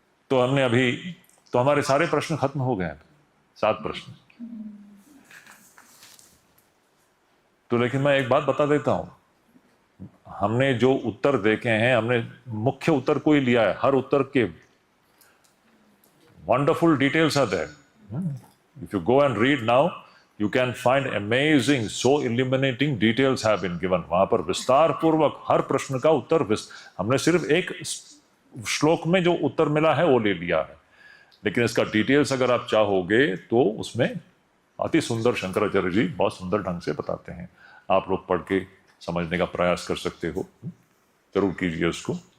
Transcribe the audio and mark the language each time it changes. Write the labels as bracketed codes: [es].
[hi] तो हमने अभी तो हमारे सारे प्रश्न खत्म हो गए, 7 प्रश्न। तो लेकिन मैं एक बात बता देता हूं, हमने जो उत्तर देखे हैं, हमने मुख्य उत्तर को ही लिया है। हर उत्तर के [en] wonderful details are there. If you go and read now, you can find amazing, so illuminating details have been given. [hi] वहां पर विस्तार पूर्वक हर प्रश्न का उत्तर हमने सिर्फ एक श्लोक में जो उत्तर मिला है वो ले लिया है, लेकिन इसका डिटेल्स अगर आप चाहोगे तो उसमें अति सुंदर शंकराचार्य जी बहुत सुंदर ढंग से बताते हैं। आप लोग पढ़ के समझने का प्रयास कर सकते हो, जरूर कीजिए उसको।